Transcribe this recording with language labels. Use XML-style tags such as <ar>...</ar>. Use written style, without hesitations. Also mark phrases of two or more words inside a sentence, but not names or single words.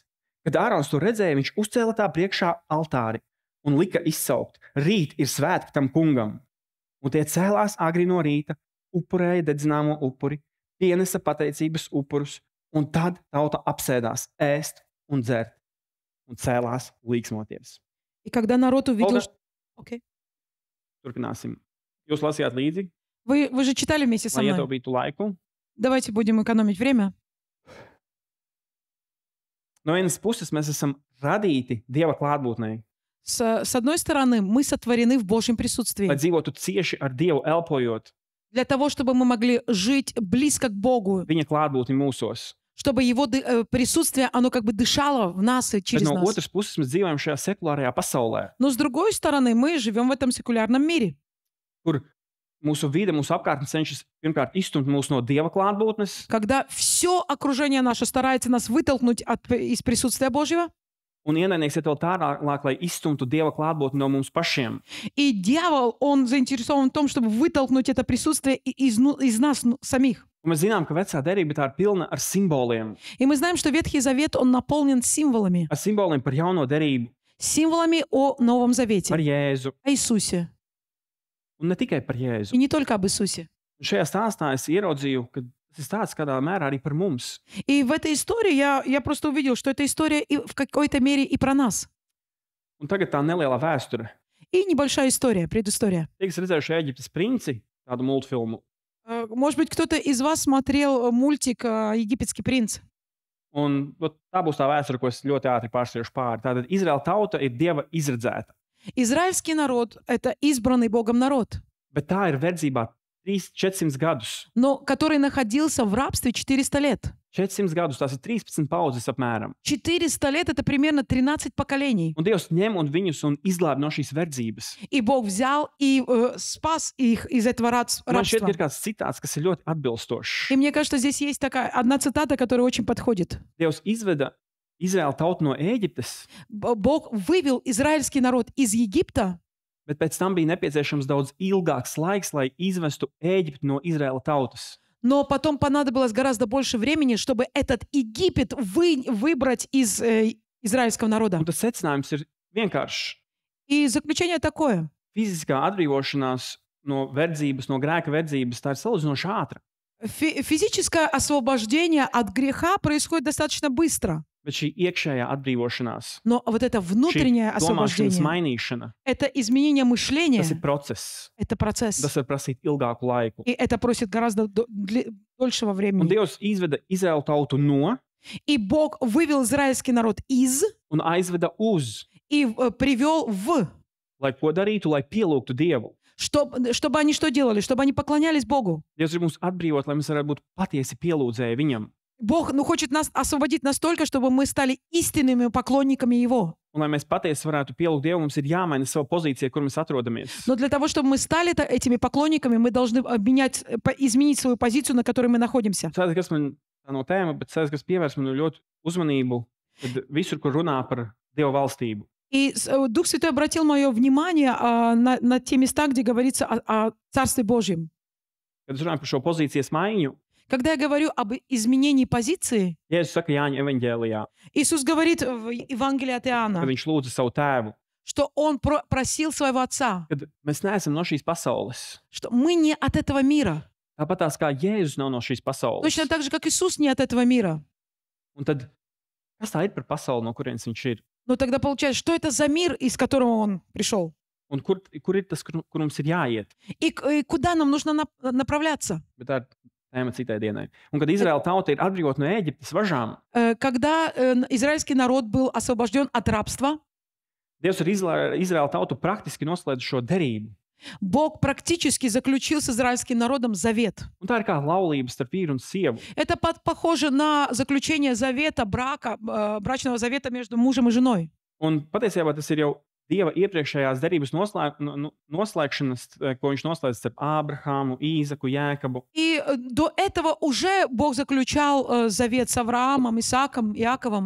<lv>Kad Ārons to redzēja, viņš uzcēla tā priekšā altāri un lika izsaukt: Rīt ir svētki tam kungam. Un tie cēlās agri no rīta, upurēja dedzināmo upuri, pienesa pateicības upurus, un tad tauta apsēdās ēst un dzert, un cēlās līksmoties.</lv> <ru>И когда народ увидел... Окей.</ru> <lv>Turpināsim. Jūs lasījāt līdzi?</lv> <ru>Вы же читали вместе со</ru> <lv>Lai</lv> <ru>мной.</ru> <lv>ietaupītu laiku.</lv> <ru>Давайте будем экономить время.</ru> <lv>No vienas puses mēs esam radīti Dieva klātbūtnē,</lv> <ru>С одной стороны, мы сотворены в Божьем присутствии.</ru> <lv>lai dzīvotu cieši ar Dievu, elpojot</lv> <ru>Для того, чтобы мы могли жить близко к Богу.</ru> <lv>Viņa klātbūtni mūsos.</lv> <ru>Чтобы Его присутствие, оно как бы дышало в нас и</ru> <lv>Bet</lv> <ru>через</ru> <lv>no</lv> <ru>нас.</ru> <lv>otras puses mēs dzīvojam šajā sekulārajā pasaulē,</lv> <ru>Но с другой стороны, мы живем в этом секулярном мире,</ru> <lv>kur mūsu vide, mūsu apkārtne cenšas pirmkārt izstumt mūs no Dieva klātbūtnes,</lv> <ru>когда все окружение наше старается нас вытолкнуть из присутствия Божьего,</ru> <lv>un ienaidnieks iet vēl tālāk, lai izstumtu Dieva klātbūtni no mums pašiem.</lv> <ru>и дьявол, он заинтересован в том, чтобы вытолкнуть это присутствие из нас самих.</ru> <lv>Un mēs zinām, ka vecā derība tā ir pilna ar simboliem.</lv> <ru>И мы знаем, что Ветхий Завет, он наполнен символами.</ru> <lv>Ar simboliem par jauno derību,</lv> <ru>Символами о Новом Завете,</ru> <lv>par Jēzu.</lv> <ru>о Иисусе.</ru> <lv>Un ne tikai par Jēzu.</lv> <ru>И не только об Иисусе.</ru> <lv>Un šajā stāstā es ieraudzīju, ka tas ir tāds kādā mērā arī par mums.</lv> <ru>И в этой истории я просто увидел, что эта история и в какой-то мере и про нас.</ru> <lv>Un tagad tā neliela vēsture.</lv> <ru>И небольшая история, предыстория.</ru> <lv>Tiek redzējuši Ēģiptes princi, tādu multfilmu.</lv> <ru>Может быть, кто-то из вас смотрел мультик «Египетский принц».</ru> <lv>Un tā būs tā vēsture, ko es ļoti ātri pārskriešu pāri. Tātad Izraēla tauta ir Dieva izredzēta.</lv> <ru>Израильский народ — это избранный Богом народ,</ru> <lv>Bet tā ir verdzībā 400 gadus.</lv> <ru>но который находился в рабстве 400 лет.</ru> <lv>400 gadus, tās ir 13 paudzes apmēram.</lv> <ru>400 лет — это примерно 13 поколений.</ru> <lv>Un Dievs ņem viņus un izglāb no šīs verdzības.</lv> <ru>И Бог взял и спас их из этого</ru> <lv>Man šķiet,</lv> <ru>рабства.</ru> <lv>ka ir kāds citāts, kas ir ļoti atbilstošs.</lv> <ru>И мне кажется, здесь есть такая одна цитата, которая очень подходит.</ru> <lv>Dievs izveda Izraēla tautu no Ēģiptes,</lv> <ru>Бог вывел израильский народ из Египта,</ru> <lv>bet pēc tam bija nepieciešams daudz ilgāks laiks, lai izvestu Ēģipti no Izraēla tautas.</lv> <ru>но потом понадобилось гораздо больше времени, чтобы этот Египет выбрать из израильского народа.</ru> <lv>Un tas secinājums ir vienkāršs.</lv> <ru>И заключение такое.</ru> <lv>Fiziskā atbrīvošanās no verdzības, no grēka verdzības, tā ir salīdzinoši ātra.</lv> <ru>Физическое освобождение от греха происходит достаточно быстро.</ru> <lv>Bet šī iekšējā atbrīvošanās,</lv> <ru>Но вот это</ru> <lv>šī</lv> <ru>внутреннее</ru> <lv>domāšanas</lv> <ru>освобождение,</ru> <lv>mainīšana,</lv> <ru>это изменение мышления,</ru> <lv>tas ir process.</lv> <ru>это процесс.</ru> <lv>Tas var prasīt ilgāku laiku.</lv> <ru>И это просит гораздо дольшего</ru> <lv>Un</lv> <ru>времени.</ru> <lv>Dievs izveda Izraēlu tautu no</lv> <ru>И Бог вывел израильский народ из</ru> <lv>un aizveda uz,</lv> <ru>и привел в,</ru> <lv>lai ko darītu, lai pielūgtu Dievu.</lv> <ru>чтобы они что делали? Чтобы они поклонялись Богу.</ru> <lv>Dievs grib mums atbrīvot, lai mēs varētu būt patiesi pielūdzēji Viņam.</lv> <ru>Бог хочет нас освободить настолько, чтобы мы стали истинными поклонниками Его.</ru> <lv>Un, lai mēs patiesi varētu pielūgt Dievu, mums ir jāmaina sava pozīcija, kur mēs atrodamies.</lv> <ru>Но для того, чтобы мы стали этими поклонниками, мы должны изменить свою позицию, на которой мы находимся.</ru> <lv>Sēdz, kas man tā no tēma, bet sēdz, kas pievērs man ļoti uzmanību, kad visur, kur runā par Dieva valstību.</lv> <ru>И Дух Святой обратил мое внимание на те места, где говорится о Царстве Божьем.</ru> <lv>Kad es runāju par šo pozīcijas maiņu,</lv> <ru>Когда я говорю об изменении позиции,</ru> <lv>Jēzus saka Jāņa evaņģēlijā,</lv> <ru>Иисус говорит в Евангелии от Иоанна,</ru> <lv>kad viņš lūdza savu tēvu,</lv> <ru>что Он просил своего Отца,</ru> <lv>kad mēs neesam no šīs pasaules.</lv> <ru>что мы не от этого мира.</ru> <lv>Tāpat tās kā Jēzus nav no šīs pasaules.</lv> <ru>Точно так же, как Иисус не от этого мира.</ru> <lv>Un tad, kas tā ir par pasauli, no kurienes viņš ir?</lv> <ru>Но тогда получается, что это за мир, из которого Он пришел?</ru> <lv>Un kur ir tas, kur mums ir jāiet?</lv> <ru>И куда нам нужно направляться?</ru> <lv>Bet tā ir tēma citai dienai. Un kad Izraēla tauta ir atbrīvota no Ēģiptes važām,</lv> <ru>Когда израильский народ был освобожден от рабства,</ru> <lv>Dievs ar Izraēla tautu praktiski noslēdz šo derību.</lv> <ru>Бог практически заключил с израильским народом завет.</ru> <lv>Un tā ir kā laulība starp vīru un sievu.</lv> <ru>Это похоже на заключение завета, брачного завета между мужем и женой.</ru> <lv>Un patiesībā tas ir jau Dieva iepriekšējās derības noslēgšanas, ko viņš noslēdz starp Ābrahāmu, Īzaku, Jēkabu.</lv> <ru>И до этого уже Бог заключал завет с Авраамом, Исааком, Иаковом.</ru>